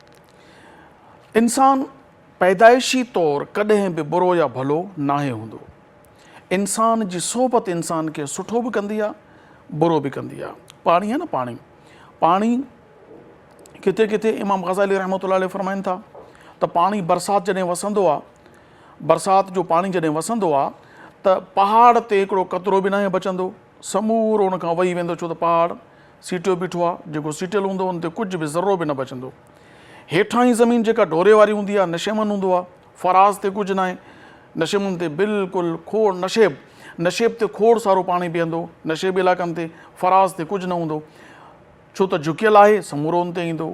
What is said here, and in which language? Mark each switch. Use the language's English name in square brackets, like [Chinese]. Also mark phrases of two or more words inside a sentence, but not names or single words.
[Sindhi] انسان پیدائشی طور کڈہیں بھی برو یا بھلو ناہے ہوندو. انسان جی صحبت انسان کے سٹھو بھی کندی ہے، برو بھی کندی ہے. پانی ہے نا، پانی کتے کتے امام غزالی [Arabic] رحمۃ اللہ علیہ [Sindhi] فرمائن تھا تو پانی برسات جڏहिं وسندو आहे، برسات جو پانی جڏहिं وسندو आहे त पहाड़ ते हिकिड़ो कतरो बि नाहे बचंदो، समूरो उन खां वही वेंदो, छो त पहाड़ सीटियो बीठो आहे. जेको सीटियल हूंदो उन ते कुझु बि ज़रो बि न बचंदो. हेठां ई ज़मीन जेका ढोरे वारी हूंदी आहे, नशेमन हूंदो आहे, फराज़ ते कुझु नाहे, नशेमुनि ते बिल्कुलु खोड़, नशेब ते खोड़ सारो पाणी बीहंदो, नशेब इलाइक़नि ते, फराज़ ते कुझु न हूंदो, छो त झुकियल आहे, समूरो उन ते ईंदो.